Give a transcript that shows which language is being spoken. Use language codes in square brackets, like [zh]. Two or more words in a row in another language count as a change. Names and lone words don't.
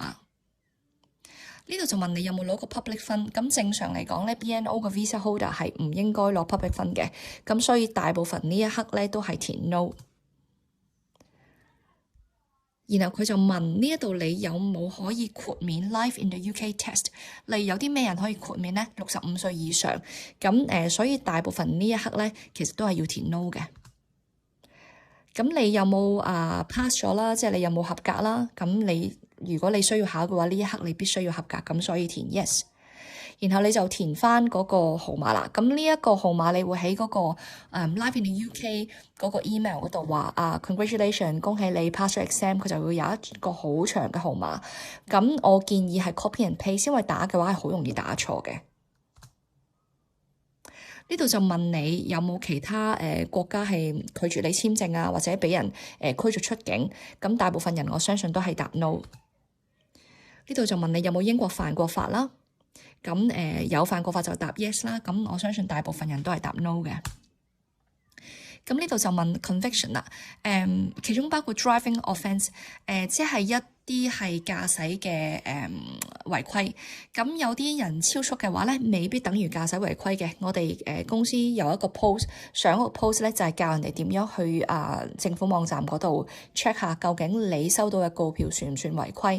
[yue] 呢度就問你有冇攞過 public 分，咁正常嚟講咧 BNO 嘅 [en] visa holder [yue] 係唔應該攞 public 分嘅，咁所以大部分呢一刻咧都係填 no。然後佢就問呢一度你有冇可以豁免 Life in the UK test？例如有啲咩人可以豁免呢？65歲以上。咁所以大部分呢一刻咧，其實都係要填 no 嘅。咁你有冇pass 咗啦？即係你有冇合格啦？咁你如果你需要考嘅話，呢一刻你必須要合格，咁所以填 yes。然後你就填翻嗰個號碼啦。咁呢一個號碼你會喺嗰個 Live in the UK 嗰個 email 嗰度話congratulation， 恭喜你 pass 咗 exam， 佢就會有一個好長嘅號碼。咁我建議係 [en] copy and paste， [yue] 因為打嘅話係好容易打錯嘅。呢度就問你有冇其他國家係拒絕你簽證啊，或者俾人驅逐出境。咁大部分人我相信都係答 no。呢度就問你有冇英國犯過法啦。咁有犯過法就答 yes 啦，咁我相信大部分人都係答 no 嘅。咁呢度就問 conviction 啦，其中包括 [en] driving offence， [yue] 即係一啲係駕駛嘅違規。咁有啲人超速嘅話咧，未必等於駕駛違規嘅。我哋公司有一個 post， 上一個 post 咧就係教人哋點樣去政府網站嗰度 check 下究竟你收到嘅告票算唔算違規？